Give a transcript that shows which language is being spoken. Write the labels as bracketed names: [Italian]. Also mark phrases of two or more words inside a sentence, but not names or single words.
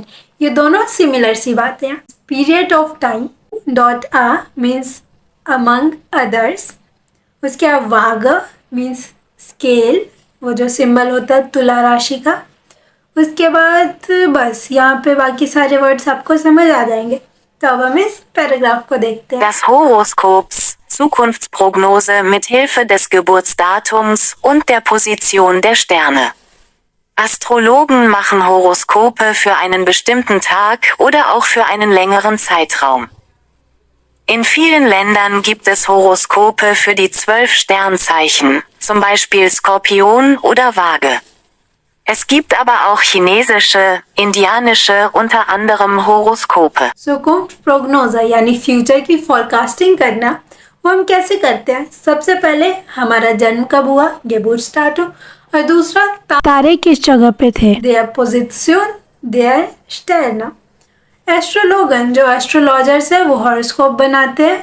[Hindi] ये दोनों सिमिलर सी बातें हैं। [English] period of time [Hindi] डॉट आ मीन्स [English] among others. [Hindi] उसके बाद वाग मीन्स स्केल, वो जो सिंबल होता है तुला राशि का। उसके बाद बस यहाँ पे बाकी सारे वर्ड्स आपको समझ आ जाएंगे। तो अब हम इस पैराग्राफ को देखते हैं। [German] Das Horoskops, Zukunftsprognose mit Hilfe des Geburtsdatums und der Position der Sterne. Astrologen machen Horoskope für einen bestimmten Tag oder auch für einen längeren Zeitraum. In vielen Ländern gibt es Horoskope für die 12 Sternzeichen, zum Beispiel Skorpion oder Waage. Es gibt aber auch chinesische, indianische unter anderem Horoskope. Zukunftsprognose [Hindi] यानी फ्यूचर की फोरकास्टिंग करना, वो हम कैसे करते हैं? सबसे पहले हमारा जन्म कब हुआ, गेबुर्टस्टाटुम, और दूसरा तारे किस जगह पे थे, [German] der Position, der Sterne. [Hindi] एस्ट्रोलोगन जो एस्ट्रोलॉजर्स है वो हॉरोस्कोप बनाते हैं।